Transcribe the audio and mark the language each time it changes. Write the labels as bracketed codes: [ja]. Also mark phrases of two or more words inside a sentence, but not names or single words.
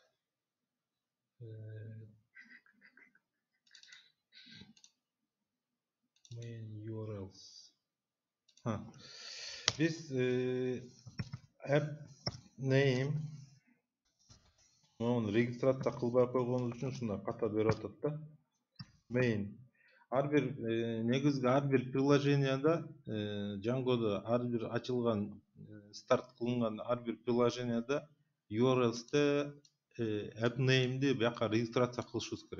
[en] Main URLs. [ky] Biz [en] app name [ky] onu регистрация кылбай койгонубуз үчүн ушундай ката берип атат да. Main. Ар бир негизги ар бир приложенияда Django'da ар бир ачылган старт кылынган ар бир приложенияда URL'сте app name'ди бияка регистрация кылышыбыз керек.